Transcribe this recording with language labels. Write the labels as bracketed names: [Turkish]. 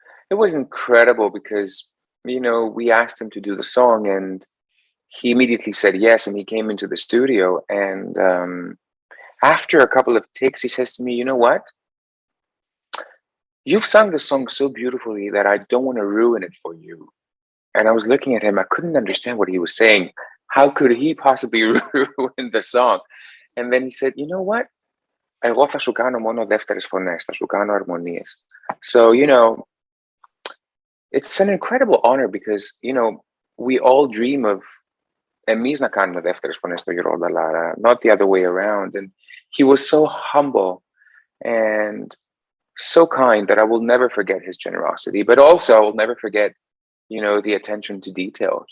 [English] It was incredible because, you know, we asked him to do the song and he immediately said yes, and he came into the studio, and after a couple of takes, he says to me, you know what? You've sung the song so beautifully that I don't want to ruin it for you. And I was looking at him, I couldn't understand what he was saying. How could he possibly ruin the song? And then he said, you know what? [Greek] Εγώ θα σου κάνω μόνο δεύτερες φωνές, θα σου κάνω αρμονίες. [English] So, you know, it's an incredible honor because, you know, we all dream of [Greek] εμείς να κάνουμε δεύτερες φωνές στο George Dalaras, [English] not the other way around. And he was so humble and so kind that I will never forget his generosity, but also I will never forget, you know, the attention to detail.